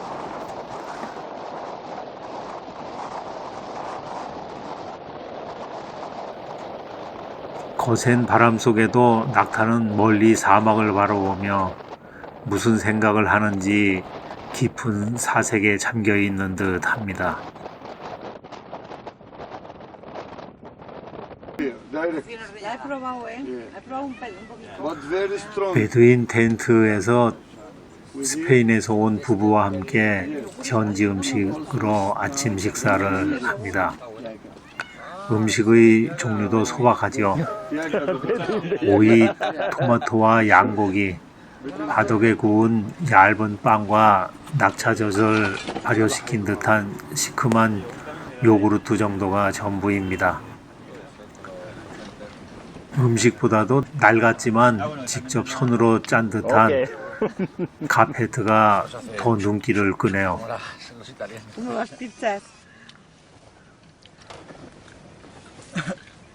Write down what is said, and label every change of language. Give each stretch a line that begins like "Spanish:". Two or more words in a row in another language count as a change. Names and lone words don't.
Korean: 거센 바람 속에도 낙타는 멀리 사막을 바라보며 무슨 생각을 하는지 깊은 사색에 잠겨 있는 듯 합니다.
English: Direct,
Spanish: Ya he probado, ¿eh? He probado un poquito.
English: but very strong.
Korean: 베두인 텐트에서 스페인에서 온 부부와 함께 현지 음식으로 아침 식사를 합니다. 음식의 종류도 소박하지요. 오이, 토마토와 양고기, 바둑에 구운 얇은 빵과 낙차젓을 발효시킨 듯한 시큼한 요구르트 정도가 전부입니다. 음식보다도 낡았지만 직접 손으로 짠 듯한 카페트가 더 눈길을 끄네요.
Spanish: Como las pizzas.